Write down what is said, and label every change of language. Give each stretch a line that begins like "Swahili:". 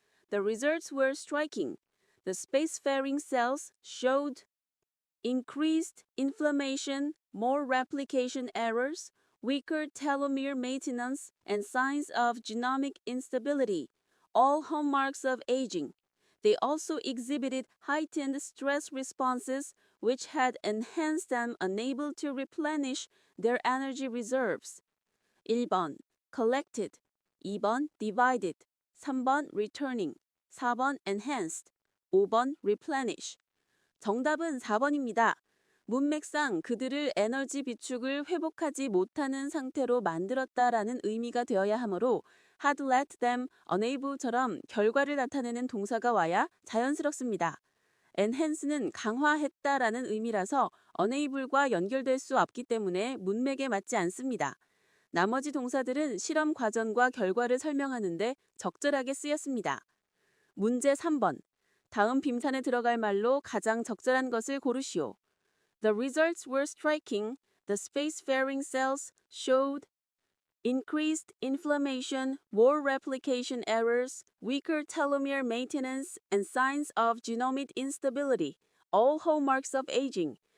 English: The results were striking. The spacefaring cells showed increased inflammation, more replication errors, weaker telomere maintenance, and signs of genomic instability, all hallmarks of aging. They also exhibited heightened stress responses, which had enhanced them unable to replenish their energy reserves. 1번 collected, 2번 divided, 3번 returning, 4번 enhanced, 5번 replenish.
Korean: 정답은 4번입니다. 문맥상 그들을 에너지 비축을 회복하지 못하는 상태로 만들었다라는 의미가 되어야 하므로
English: had let them unable
Korean: 처럼 결과를 나타내는 동사가 와야 자연스럽습니다. enhance는 강화했다라는 의미라서 unable과 연결될 수 없기 때문에 문맥에 맞지 않습니다. 나머지 동사들은 실험 과정과 결과를 설명하는데 적절하게 쓰였습니다. 문제 3번. 다음 빔산에 들어갈 말로 가장 적절한 것을 고르시오.
English: The results were striking. The spacefaring cells showed increased inflammation, more replication errors, weaker telomere maintenance, and signs of genomic instability, all hallmarks of aging.